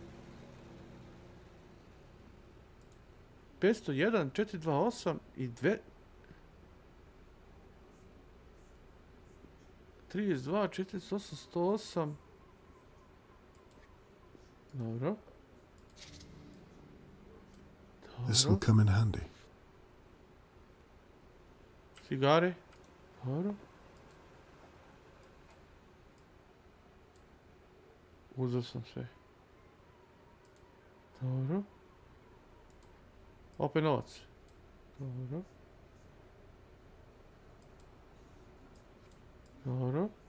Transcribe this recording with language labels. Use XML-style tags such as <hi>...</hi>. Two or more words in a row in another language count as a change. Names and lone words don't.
<sr>501, 428 i 2... 32, 48, 108... Dobro.</sr> <en>This will come in handy.</en> <sr>Cigare. Dobro. Uzeo sam sve. Dobro. Opet novac. Dobro. Dobro.</sr>